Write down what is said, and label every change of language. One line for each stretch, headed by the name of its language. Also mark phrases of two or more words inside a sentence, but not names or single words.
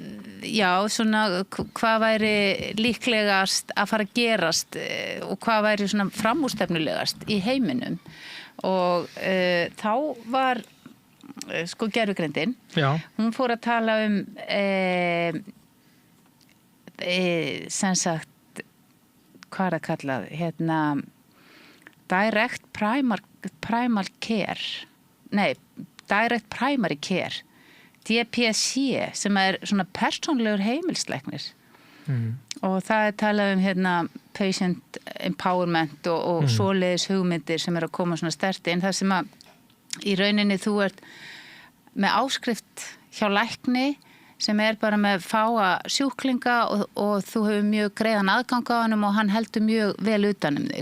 Icelandic: væri líklegast að fara að gerast og hvað væri svona framúrstefnulegast í heiminum og þá var gervigreindin hún fór að tala sem sagt hvað er að kalla
English: direct primary care
Icelandic: DPC sem er svona persónlegur heimilslæknir og það er talað
English: patient empowerment
Icelandic: og svoleiðis hugmyndir sem er að koma svona sterkt inn þar sem að í rauninni þú ert með áskrift hjá lækni sem er bara með fáa sjúklinga og þú hefur mjög greiðan aðgang á honum og hann heldur mjög vel utan þig.